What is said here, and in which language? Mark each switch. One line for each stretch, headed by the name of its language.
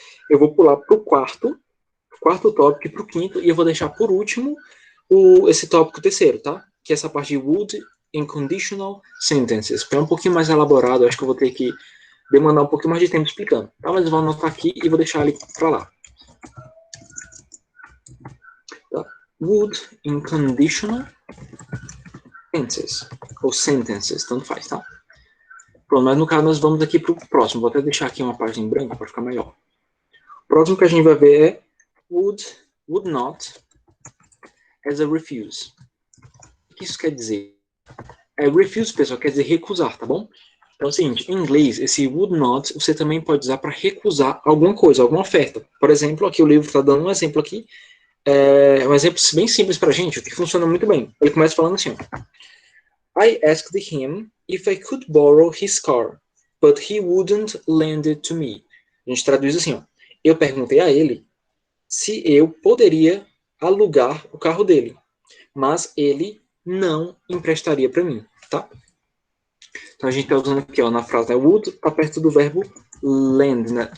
Portuguese: Eu vou pular para o quarto tópico e para o quinto, e eu vou deixar por último esse tópico terceiro, tá? Que é essa parte de
English: would in conditional sentences.
Portuguese: Que é um pouquinho mais elaborado, acho que eu vou ter que demandar um pouquinho mais de tempo explicando. Tá? Mas eu vou anotar aqui e vou deixar ele para lá. Tá?
English: Would in conditional sentences.
Portuguese: Ou sentences, tanto faz, tá? Pronto, mas no caso nós vamos aqui para o próximo. Vou até deixar aqui uma página em branco para ficar melhor. O próximo que a gente vai ver é
English: would not as a refuse.
Portuguese: O que isso quer dizer? Refuse, pessoal, quer dizer recusar, tá bom? Então é o seguinte, em inglês, esse would not, você também pode usar para recusar alguma coisa, alguma oferta. Por exemplo, aqui o livro está dando um exemplo aqui, um exemplo bem simples para a gente, que funciona muito bem. Ele começa falando assim,
English: I asked him if I could borrow his car, but he wouldn't lend it to me.
Portuguese: A gente traduz assim, eu perguntei a ele se eu poderia alugar o carro dele, mas ele não emprestaria para mim, tá? Então a gente está usando aqui, na frase, would está perto do verbo lend, né?